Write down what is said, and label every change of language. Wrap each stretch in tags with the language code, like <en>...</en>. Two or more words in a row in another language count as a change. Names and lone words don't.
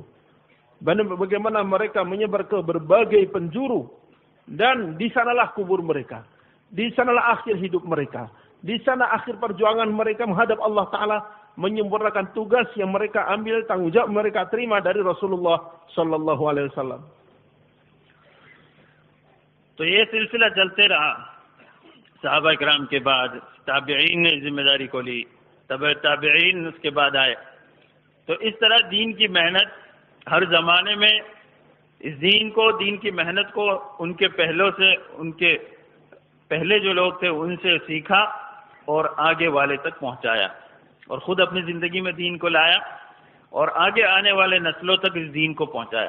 <id>Bagaimana mereka menyebar ke berbagai penjuru. Dan di sanalah kubur mereka. Di sanalah akhir hidup mereka. Di sana akhir perjuangan mereka menghadap Allah Ta'ala. Menyempurnakan tugas yang mereka ambil, tanggung jawab mereka terima dari Rasulullah</id> <ar>صلى الله عليه وسلم.</ar> <ur>تو یہ سلسلہ چلتے رہا، صحابہ کرام کے بعد تابعین نے ذمہ داری کو لی، تابعین اس کے بعد آئے۔ تو اس طرح دین کی محنت ہر زمانے میں، اس دین کی محنت کو ان کے پہلوں سے، ان کے پہلے جو لوگ تھے ان سے سیکھا اور آگے والے تک پہنچایا، اور خود اپنی زندگی میں دین کو لایا اور آگے آنے والے نسلوں تک اس دین کو پہنچایا۔</ur>